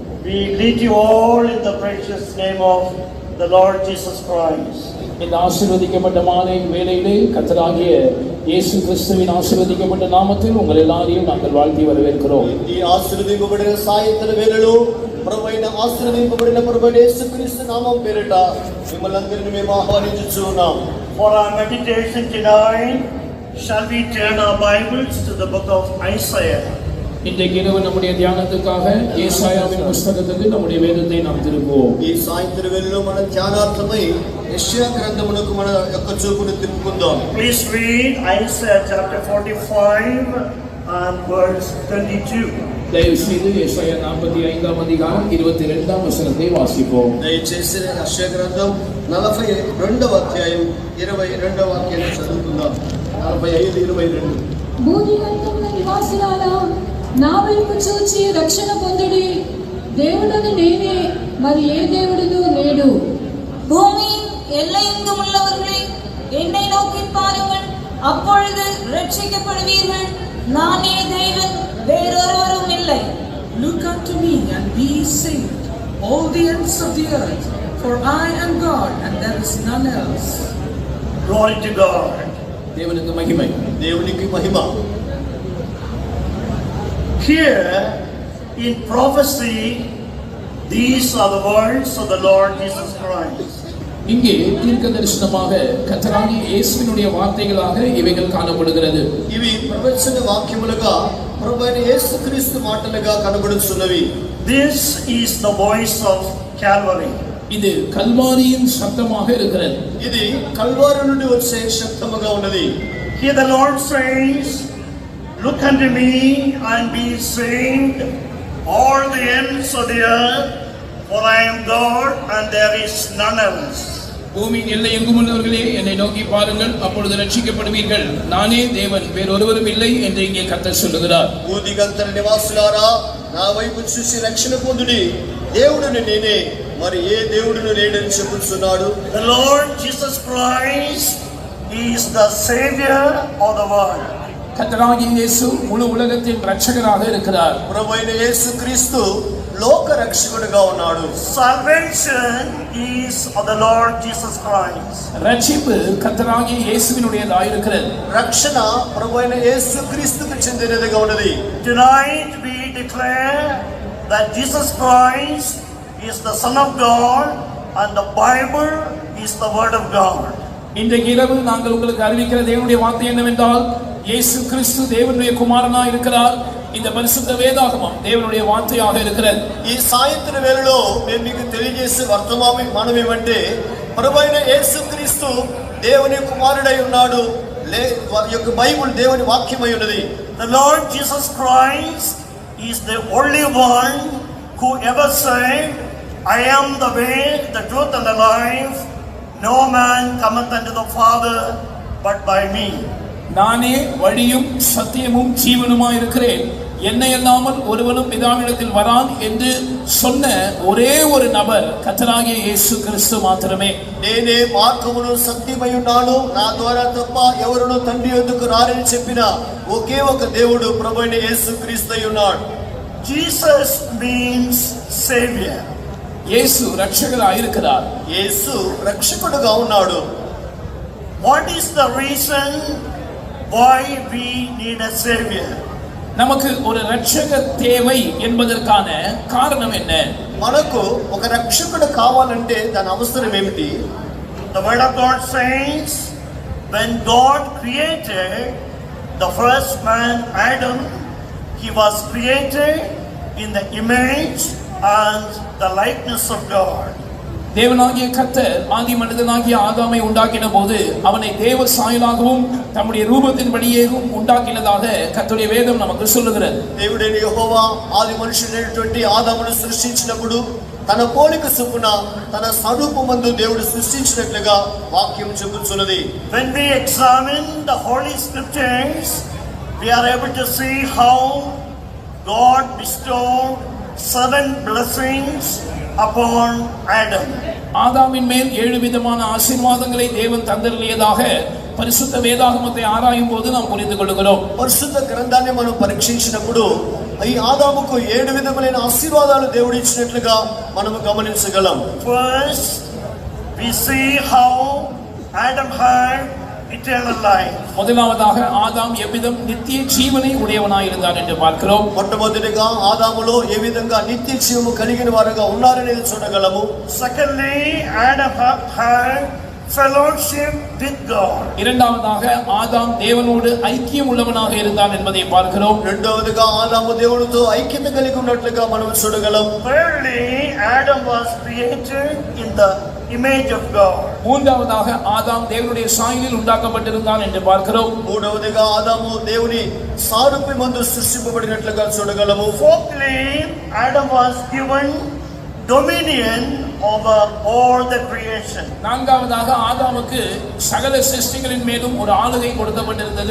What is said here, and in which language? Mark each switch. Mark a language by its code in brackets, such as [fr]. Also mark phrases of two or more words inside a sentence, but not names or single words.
[en] We greet you all in the precious name of the Lord Jesus Christ. [ta] இந்த ஆசீர்வதிக்கப்பட்ட மாலை வேளையிலே கர்த்தராகிய இயேசு கிறிஸ்துவின் ஆசீர்வதிக்கப்பட்ட நாமத்தில் உங்கள் எல்லாரையும் நாங்கள் வாழ்த்தி வரவேற்கிறோம். [te] ఈ ఆశీర్వదింపబడిన సాయంత్రం వేళలో ప్రభువైన ఆశీర్వదింపబడిన ప్రభువైన యేసుక్రీస్తు నామం పేరిట మిమ్మల్ని అందరినీ మేము ఆహ్వానించుచున్నాం. [en] For our meditation tonight, shall we turn our Bibles to the book of Isaiah? [ta] இன்றைக்கு இரவு நம்முடைய தியானத்துக்காக ஏசாயாவின் புத்தகத்துக்கு நம்முடைய வேதத்தை நாம் திருப்புவோம். [te] ఈ సాయంత్రం వేళలో మన ధ్యానార్థమై యెషయా గ్రంథమునకు మన యొక్క చూపును తిప్పుకుందాం. [en] Please read Isaiah chapter 45 and verse 22. [ta] தயவு செய்து ஏசாயா 45ஆம் அதிகாரம் 22ஆம் வசனத்தை வாசிப்போம். [te] దయచేసి యెషయా గ్రంథం 42వ అధ్యాయం 22వ వాక్యాన్ని చదువుకుందాం. 45:22. భూదిగంతముల నివాసులారా నా వైపు చూచి రక్షణ పొందుడి. దేవుడను నేనే, మరి ఏ దేవుడును లేడు. [ta] பூமியின் எல்லையெங்கும் உள்ளவர்களே, என்னை நோக்கி பாருங்கள், அப்பொழுது ரட்சிக்கப்படுவீர்கள். நானே தேவன், வேறொருவரும் இல்லை. [en] Look unto me and be saved, all the ends of the earth, for I am God and there is none else. Glory to God. [ta] தேவனுக்கு மகிமை. [te] దేవునికి మహిమ. [en] Here in prophecy, these are the words of the Lord Jesus Christ. [ta] இங்கே தீர்க்க தரிசனமாக கர்த்தராகிய இயேசுவினுடைய வார்த்தைகளாக இவைகள் காணப்படுகிறது. [te] ఇవి ప్రవచన వాక్యములుగా ప్రభువైన యేసుక్రీస్తు మాటలుగా కనబడుచున్నవి. [en] This is the voice of Calvary. [ta] இது கல்வாரியின் சத்தமாக இருக்கிறது. [te] ఇది కల్వారి నుండి వచ్చే శబ్దముగా ఉన్నది. [en] Here the Lord says, look unto me and be saved, all the ends of the earth, for I am God and there is none else. [ta] பூமியின் எல்லை எங்கும் உள்ளவர்களே, என்னை நோக்கி பாருங்கள், அப்பொழுது ரட்சிக்கப்படுவீர்கள். நானே தேவன், வேறொருவரும் இல்லை என்று இங்கே கர்த்தர் சொல்லுகிறார். [te] భూదిగంతర నివాసులారా నా వైపు చూసి రక్షణ పొందుడి. దేవుడును నేనే, మరి ఏ దేవుడును లేడని చెప్పుచున్నాడు. [en] The Lord Jesus Christ is the Savior of the world. [ta] கர்த்தராகிய இயேசு முழு உலகத்தின் ரட்சகராக இருக்கிறார். [te] ప్రభువైన యేసుక్రీస్తు లోక రక్షకుడుగా ఉన్నాడు. [en] Salvation is of the Lord Jesus Christ. [ta] ரட்சிப்பு கர்த்தராகிய இயேசுவினுடையதாக இருக்கிறது. [te] రక్షణ ప్రభువైన యేసుక్రీస్తుకు చెందినదిగా ఉన్నది. [en] Tonight we declare that Jesus Christ is the Son of God and the Bible is the Word of God. [ta] இன்றைக்கு இரவு நாங்கள் உங்களுக்கு அறிவிக்கிற தேவனுடைய வார்த்தை என்னவென்றால், இயேசு கிறிஸ்து தேவனுடைய குமாரனாக இருக்கிறார். இந்த பரிசுத்த வேதாகமம் தேவனுடைய வார்த்தையாக இருக்கிறது. [te] ఈ సాయంత్రం వేళలో మేము మీకు తెలియజేసే వర్తమానం మనమేమంటే, ప్రభువైన యేసుక్రీస్తు దేవుని కుమారుడై ఉన్నాడు. వారి యొక్క బైబిల్ దేవుని వాక్యమై ఉన్నది. [en] The Lord Jesus Christ is the only one who ever said, I am the way, the truth and the life. No man cometh unto the Father but by me. [ta] நானே வழியும் சத்தியமும் ஜீவனுமாய் இருக்கிறேன், என்னை அல்லாமல் ஒருவனும் பிதாவினிடத்தில் வரான் என்று சொன்ன ஒரே ஒரு நபர் கர்த்தராகிய இயேசு கிறிஸ்து மாத்திரமே. [te] నేనే మార్గమును సత్యమై ఉన్నాను, నా ద్వారా తప్ప ఎవరును తండ్రి యొద్దకు రారని చెప్పిన ఒకే ఒక దేవుడు ప్రభువైన యేసుక్రీస్తు అయి ఉన్నాడు. [en] Jesus means Savior. [ta] இயேசு ரட்சகராக இருக்கிறார். [te] యేసు రక్షకుడుగా ఉన్నాడు. [en] What is the reason why we need a Savior? [ta] நமக்கு ஒரு ரட்சகர் தேவை என்பதற்கான காரணம் என்ன? [te] మనకు ఒక రక్షకుడు కావాలంటే దాని అవసరం ఏమిటి? [en] The Word of God says, when God created the first man Adam, he was created in the image and the likeness of God. [ta] தேவனாகிய கர்த்தர் ஆதி மனிதனாகிய ஆதாமை உண்டாக்கின போது அவனை தேவ சாயலாகவும் தம்முடைய ரூபத்தின்படியேயும் உண்டாக்கினதாக கர்த்தருடைய வேதம் நமக்கு சொல்லுகிறது. [te] దేవుడైన యెహోవా ఆది మనుషుడైనటువంటి ఆదామును సృష్టించినప్పుడు తన పోలిక చొప్పున తన స్వరూపమందు దేవుడు సృష్టించినట్లుగా వాక్యం చెబుతున్నది. [en] When we examine the Holy Scriptures, we are able to see how God bestowed 7 blessings upon Adam. [ta] ஆதாமின் மேல் 7 விதமான ஆசீர்வாதங்களை தேவன் தந்தருளியதாக பரிசுத்த வேதாகமத்தை ஆராயும் போது நாம் புரிந்து கொள்கிறோம். [te] పరిశుద్ధ గ్రంథాన్ని మనం పరీక్షించినప్పుడు ఈ ఆదాముకు 7 విధములైన ఆశీర్వాదాలు దేవుడు ఇచ్చినట్లుగా మనము గమనించగలం. [en] First, we see how Adam had eternal life. [ta] முதலாவதாக ஆதாம் எவ்விதம் நித்திய ஜீவனை உடையவனாய் இருந்தான் என்று பார்க்கிறோம். [te] మొట్టమొదటిగా ఆదాములో ఏ విధంగా నిత్య జీవము కలిగిన వారుగా ఉన్నారనేది చూడగలము. [en] Secondly, Adam had fellowship with God. [ta] இரண்டாவதாக ஆதாம் தேவனோடு ஐக்கியம் உள்ளவனாக இருந்தான் என்பதை பார்க்கிறோம். [te] రెండవదిగా ఆదాము దేవునితో ఐక్యత కలిగి ఉన్నట్లుగా మనం చూడగలం. [en] Thirdly, Adam was created in the image of God. [ta] மூன்றாவதாக ஆதாம் தேவனுடைய சாயலில் உண்டாக்கப்பட்டிருந்தான் என்று பார்க்கிறோம். [te] మూడవదిగా ఆదాము దేవుని సారూప్యమందు సృష్టింపబడినట్లుగా చూడగలము. [en] Fourthly, Adam was given dominion over all the creation. [ta] நான்காவதாக ஆதாமுக்கு சகல சிருஷ்டிகளின் மேலும் ஒரு ஆளுகை கொடுக்கப்பட்டிருந்தது.